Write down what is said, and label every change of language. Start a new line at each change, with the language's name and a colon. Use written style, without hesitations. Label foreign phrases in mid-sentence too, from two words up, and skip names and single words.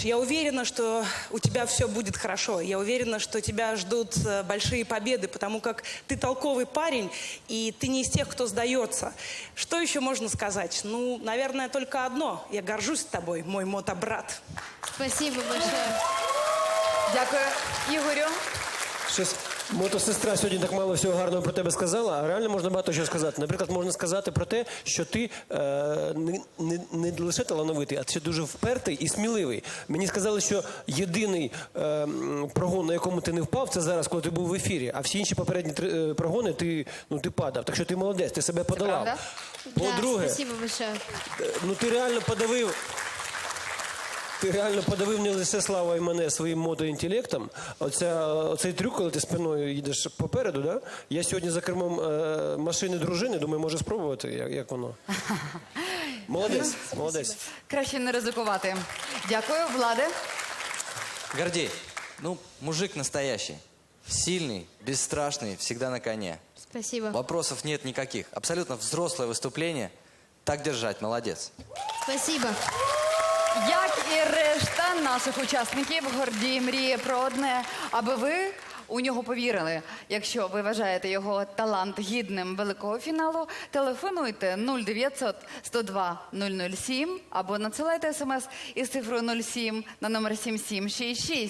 Russian: Я уверена, что у тебя все будет хорошо. Я уверена, что тебя ждут большие победы, потому как ты толковый парень, и ты не из тех, кто сдается. Что еще можно сказать? Ну, наверное, только одно. Я горжусь тобой, мой мотобрат. Спасибо большое.
Ukrainian: Дякую. Ігорю. Щось мотосестра сьогодні так мало всього гарного про тебе сказала, а реально можна багато що сказати. Наприклад, можна сказати про те, що ти не лише талановитий, а ще дуже впертий і сміливий. Мені сказали, що єдиний прогон, на якому ти не впав, це зараз, коли ти був в ефірі, а всі інші попередні прогони ти падав. Так що ти молодець, ти себе подолав. правда? По-друге,
Russian: Да, спасибо большое.
Ukrainian: ну ти реально подавив. Ти реально подавив не лише Слава і мене своїм мотоінтелектом. Оцей трюк, коли ти спиною їдеш попереду, да? Я сьогодні за кермом машини дружини, думаю, може спробувати, як воно. Молодець, молодець. Краще не ризикувати. Дякую, Владе.
Russian: Гордей, ну, мужик настоящий. Сильный, бесстрашный, всегда на коне. Спасибо. Вопросов нет никаких. Абсолютно взрослое выступление. Так держать, молодец. Спасибо.
Ukrainian: Як і решта наших учасників, Гордій мріє про одне, аби ви у нього повірили. Якщо ви вважаєте його талант гідним великого фіналу, телефонуйте 0900 102 007 або надсилайте смс із цифрою 07 на номер 7766.